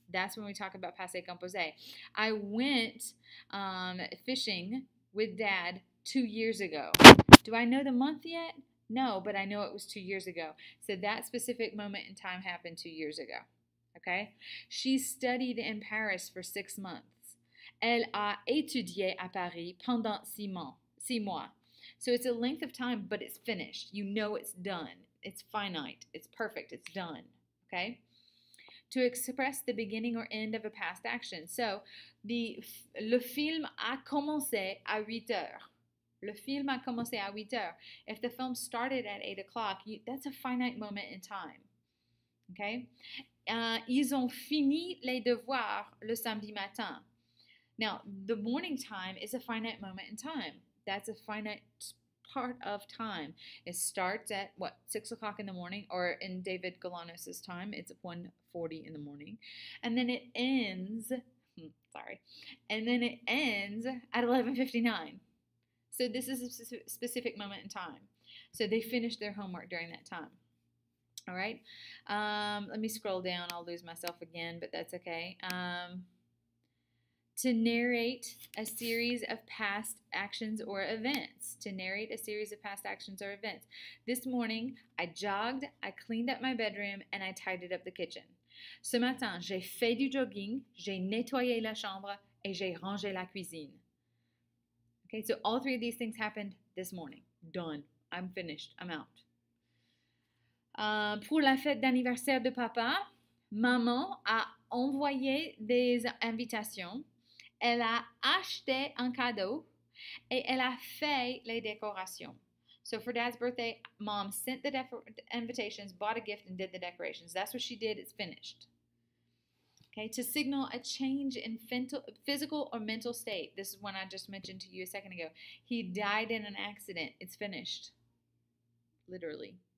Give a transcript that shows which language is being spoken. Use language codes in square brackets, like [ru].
[en] That's when we talk about passé composé. I went fishing with Dad 2 years ago. Do I know the month yet? No, but I know it was 2 years ago. So that specific moment in time happened 2 years ago. Okay? She studied in Paris for 6 months. [fr] Elle a étudié à Paris pendant 6 mois. [en] So it's a length of time, but it's finished. You know it's done. It's finite. It's perfect. It's done. Okay? To express the beginning or end of a past action. [fr] So le film a commencé à 8 heures. Le film a commencé à 8 heures. [en] If the film started at 8 o'clock, that's a finite moment in time. Okay? [fr] Ils ont fini les devoirs le samedi matin. [en] Now, the morning time is a finite moment in time. That's a finite part of time. It starts at, 6 o'clock in the morning, or in David Galanos' time, it's 1:40 in the morning. And then it ends, and then it ends at 11:59. So this is a specific moment in time. So they finished their homework during that time. All right. Let me scroll down. I'll lose myself again, but that's okay. To narrate a series of past actions or events. To narrate a series of past actions or events. This morning, I jogged, I cleaned up my bedroom, and I tidied up the kitchen. [fr] Ce matin, j'ai fait du jogging, j'ai nettoyé la chambre, et j'ai rangé la cuisine. [en] Okay, so all three of these things happened this morning. Done. I'm finished. I'm out. [fr] Pour la fête d'anniversaire de papa, maman a envoyé des invitations. Elle a acheté un cadeau et elle a fait les décorations. [en] So for Dad's birthday, Mom sent the invitations, bought a gift, and did the decorations. That's what she did. It's finished. Okay, to signal a change in physical or mental state. This is one I just mentioned to you a second ago. He died in an accident. It's finished. Literally.